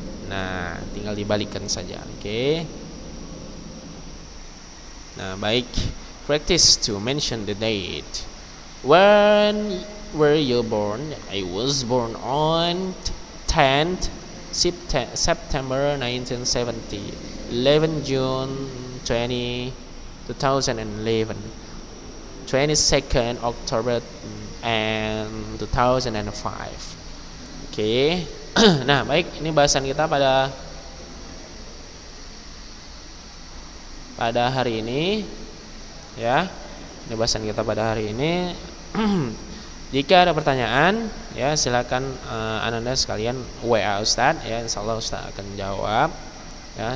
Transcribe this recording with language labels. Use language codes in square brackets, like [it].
[id] Nah, tinggal dibalikkan saja. Oke. Nah, baik. [en] Practice to mention the date. When were you born? I was born on 10th September 1970, 11 June 2011, 22nd October and 2005. [id] Oke. Nah, baik, ini bahasan kita pada hari ini ya. Ini bahasan kita pada hari ini. Jika ada pertanyaan ya silakan Ananda sekalian WA Ustadz ya, insyaallah Ustadz akan jawab ya.